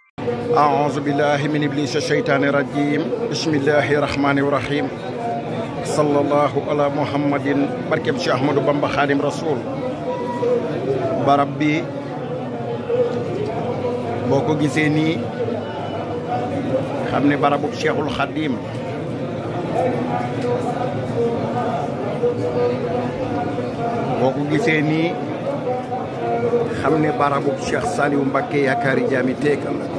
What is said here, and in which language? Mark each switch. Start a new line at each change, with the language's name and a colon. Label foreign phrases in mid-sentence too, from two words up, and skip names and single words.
Arabic: أعوذ بالله من إبليس الشيطان الرجيم بسم الله الرحمن الرحيم صلى الله على محمد
Wolof: barkeb Cheikh Ahmadou Bamba Khadim Rasoul barab bi boo ko gisee nii xam ne barabub Cheikhul Khadim boo ko gisee nii xam ne barabub Cheikh Saliou Mbacké yaakaari jaami teekal